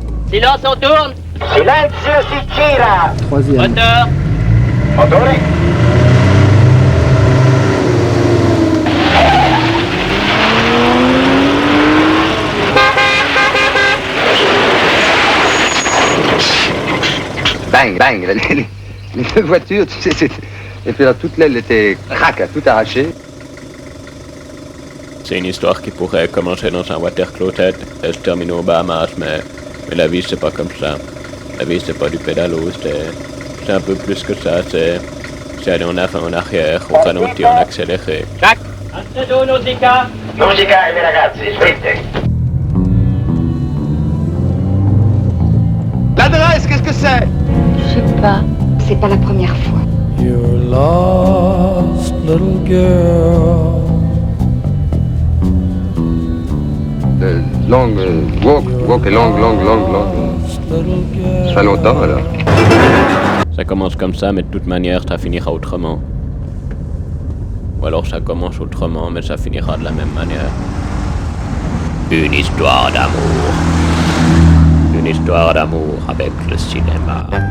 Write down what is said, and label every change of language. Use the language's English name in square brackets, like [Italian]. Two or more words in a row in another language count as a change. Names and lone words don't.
[French] Silence, on tourne. [Italian] Silenzio si gira. [French] Troisième. Moteur. Motore. Bang, bang, les deux voitures, tu sais, c'était... Et puis là, toute l'aile était crac, tout arraché. C'est une histoire qui pourrait commencer dans un water-closet et se terminer aux Bahamas, mais la vie, c'est pas comme ça. La vie, c'est pas du pédalo, c'est un peu plus que ça, c'est aller en avant, en arrière, on ralentit, on accéléré. Jacques. Alfredo, Nausicaa. [Italian] Musica e ragazzi, scritte. [French] L'adresse, qu'est-ce que c'est? Je sais pas. C'est pas la première fois. [English] You're lost, little girl. Long walk et long. [French] Ça fait longtemps, alors. Ça commence comme ça, mais de toute manière, ça finira autrement. Ou alors ça commence autrement, mais ça finira de la même manière. Une histoire d'amour. Une histoire d'amour avec le cinéma.